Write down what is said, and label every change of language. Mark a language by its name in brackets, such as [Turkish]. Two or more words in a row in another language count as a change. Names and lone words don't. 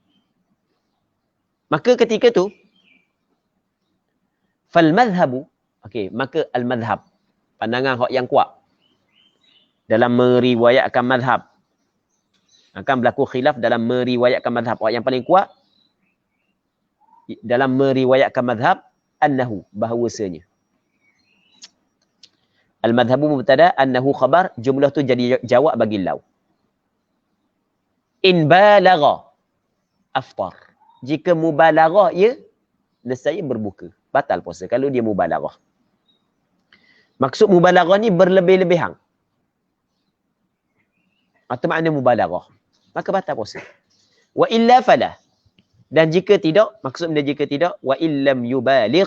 [Malay] Maka ketika tu [Arabic] فالمذهب, [Malay] okey, maka al madhhab, pandangan hak yang kuat dalam meriwayatkan madhab. Akan berlaku khilaf dalam meriwayatkan madhab. Hak yang paling kuat dalam meriwayatkan madhab annahu, bahawasanya. [Arabic] المذهب مبتدأ أنه خبر, [Malay] jumlah tu jadi jawab bagi law. [Arabic] إن بالغ أفطر. [Malay] Jika mubalaghah ia, nescaya berbuka. Batal puasa kalau dia mubalaghah. Maksud mubalaghah ni berlebih-lebihan. Atau makna mubalaghah. Maka batal puasa. [Arabic] وإلا فلا. [Malay] Dan jika tidak, maksudnya jika tidak, [Arabic] وإن لم يبالغ.